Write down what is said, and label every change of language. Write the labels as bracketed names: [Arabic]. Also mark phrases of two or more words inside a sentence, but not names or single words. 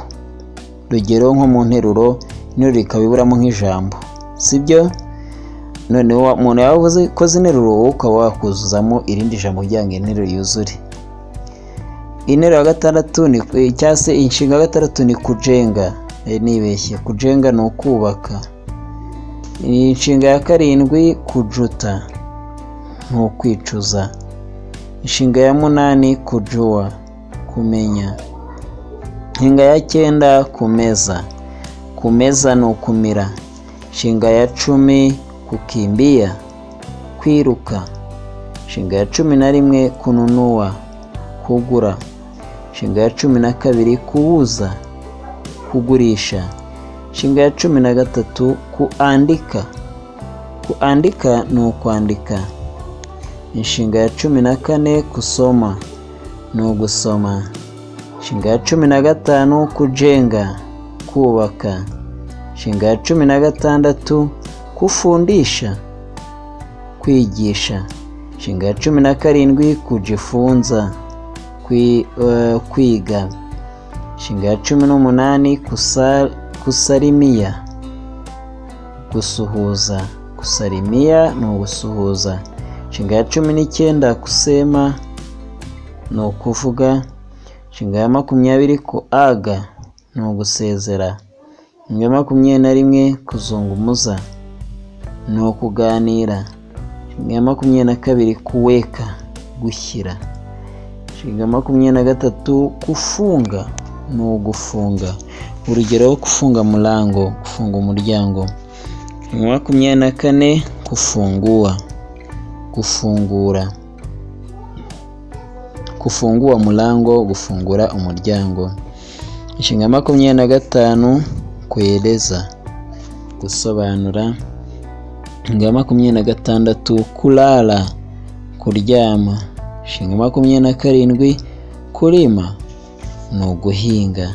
[Kinyarwanda] Rugero nko mu nteruro, interuro ikabiburamo nk'ijambo, sibyo? Noneho umuntu yavuze ko zinteruro ukaba wakuzuzamo irindi jambo kugira ngo interuro yuzure. Interuro ya gatandatu ni cyase inshinga ya gatandatu ni kujenga. Nibeshye, kujenga ni ukubaka. Inshinga ya karindwi kujuta, ni ukwicuza. Inshinga ya munani kujua, kumenya. Inshinga ya cyenda kumeza. Kumeza ni ukumira. Inshinga ya 10 kukimbia, kwiruka. Inshinga ya 11 kununua, kugura. Inshinga ya 12 kuuza, kugurisha. Inshinga ya 13 kuandika. Kuandika ni ukwandika. Inshinga ya 14 kusoma, ni ugusoma. Inshinga ya 15 kujenga, kubaka. Inshinga ya 16 kufundisha, kwigisha. Inshinga ya 17 kujifunza, kwiga. Inshinga ya 18 kusalimia, gusuhuza. Kusalimia ni ugusuhuza. Inshinga ya 19 kusema, ni ukuvuga. Inshinga ya 20 kuaga, ni ugusezera. Inshinga ya 21 kuzungumuza, ni ukuganira. Inshinga ya 22 kuweka, gushyira. Inshinga ya 23 kufunga, ni ugufunga. Urugero [Swahili] kufunga mulango, [Kinyarwanda] kufunga umuryango. Inshinga ya 24 kufungua. [Swahili] kufungura, kufungua mlango, [Kinyarwanda] gufungura umuryango. Inshinga 25 kueleza, gusobanura. Inshinga 26 kulala, kuryama. Inshinga 27 kulima, no guhinga.